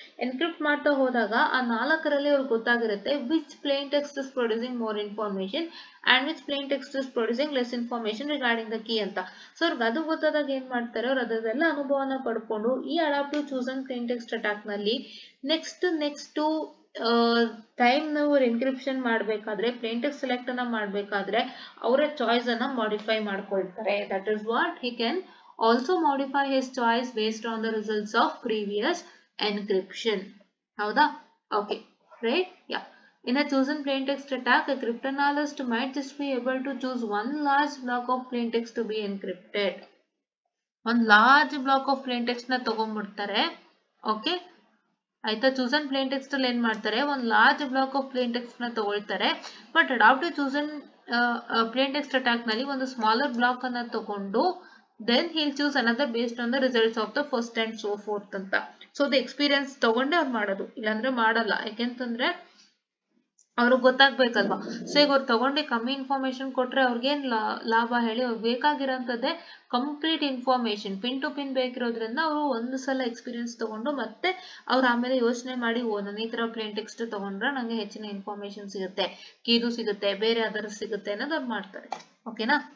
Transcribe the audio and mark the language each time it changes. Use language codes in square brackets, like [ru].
[kn] Encrypt ಮಾಡ್ತಾ ಹೋದಾಗ ಆ 4ರಲ್ಲಿ ಅವ್ರಿಗೆ ಗೊತ್ತಾಗಿರುತ್ತೆ [en] Which plain text is producing more information and which plain text is producing less information regarding the key ಅಂತ. [kn] So ಅವ್ರಿಗೆ ಅದು ಗೊತ್ತಾದಾಗ ಏನ್ ಮಾಡ್ತಾರೆ, ಅವ್ರು ಅದೆಲ್ಲ ಅನುಭವನ ಪಡ್ಕೊಂಡು ಈ adaptive choose and plane text attack ನಲ್ಲಿ ನೆಕ್ಸ್ಟ್ ಟೈಮ್ ನಾವು ಎನ್ಕ್ರಿಪ್ಷನ್ ಮಾಡಬೇಕಾದ್ರೆ ಪ್ಲೇನ್ ಟೆಕ್ಸ್ಟ್ ಸೆಲೆಕ್ಟ್ ಅನ್ನ ಮಾಡಬೇಕಾದ್ರೆ ಅವರ ಚಾಯ್ಸ್ ಅನ್ನ ಮಾಡಿಫೈ ಮಾಡ್ಕೊಳ್ತಾರೆ. [en] That is what he can also modify his choice based on the results of previous encryption. ಹೌದಾ? Okay, right? Yeah. In a chosen plain text attack, a cryptanalyst might just be able to choose one large block of plain text to be encrypted. [kn] ಒಂದು large block of plane text ನ ತಗೊಂಡ್ಬಿಡ್ತಾರೆ. Okay ಆಯ್ತಾ, chosen plane text ಅಲ್ಲಿ ಏನ್ ಮಾಡ್ತಾರೆ, ಒಂದು large block of plane text ನ ತಗೊಳ್ತಾರೆ. But adaptive chosen plane text attack ನಲ್ಲಿ ಒಂದು ಸ್ಮಾಲರ್ ಬ್ಲಾಕ್ ಅನ್ನ ತಗೊಂಡು [en] then he'll choose another based on the results of the first and so forth ಅಂತ. [kn] ಸೊ ದ ಎಕ್ಸ್ಪೀರಿಯನ್ಸ್ ತಗೊಂಡೆ ಅವ್ರು ಮಾಡೋದು, ಇಲ್ಲಾಂದ್ರೆ ಮಾಡಲ್ಲ. ಯಾಕೆಂತಂದ್ರೆ ಅವ್ರಿಗೆ ಗೊತ್ತಾಗ್ಬೇಕಲ್ವಾ. ಸೊ ಈಗ ಅವ್ರು ತಗೊಂಡು ಕಮ್ಮಿ ಇನ್ಫಾರ್ಮೇಶನ್ ಕೊಟ್ರೆ ಅವ್ರಿಗೇನ್ ಲಾಭ ಹೇಳಿ, ಅವ್ರಿಗೆ ಬೇಕಾಗಿರೋಂಥದ್ದೇ complete information, pin to pin ಬೇಕಿರೋದ್ರಿಂದ ಅವರು ಒಂದು ಸಲ ಎಕ್ಸ್ಪೀರಿಯನ್ಸ್ ತಗೊಂಡು ಮತ್ತೆ ಅವ್ರು ಆಮೇಲೆ ಯೋಚನೆ ಮಾಡಿ, ನಾನು ಈ ತರ ಪ್ಲೇನ್ ಟೆಕ್ಸ್ಟ್ ತಗೊಂಡ್ರೆ ನಂಗೆ ಹೆಚ್ಚಿನ ಇನ್ಫಾರ್ಮೇಶನ್ ಸಿಗುತ್ತೆ, ಕೀದು ಸಿಗುತ್ತೆ, ಬೇರೆ ಅದರ್ ಸಿಗುತ್ತೆ ಅನ್ನೋದು ಅವ್ರು ಮಾಡ್ತಾರೆ. ಓಕೆನಾ?